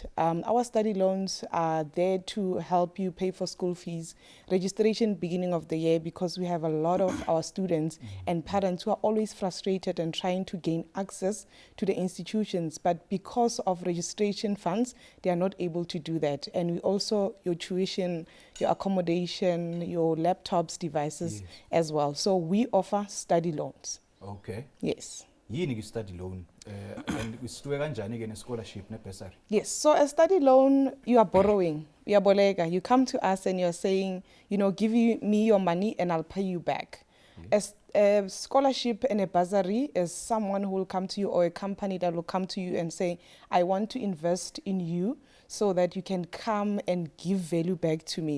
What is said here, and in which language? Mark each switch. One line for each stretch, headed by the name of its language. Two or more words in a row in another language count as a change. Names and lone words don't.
English: Our study loans are there to help you pay for school fees, registration beginning of the year, because we have a lot of our students and parents who are always frustrated and trying to gain access to the institutions, but because of registration funds, they are not able to do that. And we also, your tuition, your accommodation, your laptops, devices as well. So we offer study loans. Okay. Yes.
Zulu: Yini
English: study loan
Zulu: and usitwe kanjani ke ne scholarship ne bursary?
English: Yes, so a study loan, you are borrowing, you come to us and you're saying, give me your money and I'll pay you back. As a scholarship and a bursary is someone who will come to you or a company that will come to you and say, I want to invest in you so that you can come and give value back to me.